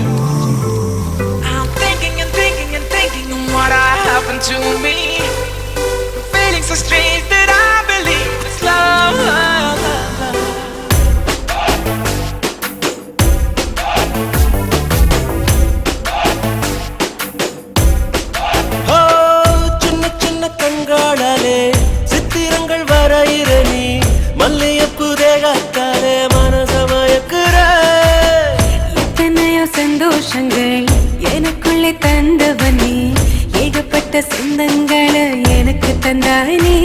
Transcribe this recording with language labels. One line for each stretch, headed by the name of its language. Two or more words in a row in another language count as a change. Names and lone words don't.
English: I'm thinking and thinking and thinking of what happened to me. Feeling so strange that I believe it's love.
Tamil: Oh, சின்ன சின்ன கண்களாலே சித்திரங்கள் வரையிற நீ மல்லியப்பு தேகத்தாலே மனசமயக்குற. எத்தனையோ சந்தோஷங்கள் எனக்குள்ளே தந்தவன் நீ, ஏகப்பட்ட சொந்தங்களை எனக்கு தந்தாய் நீ.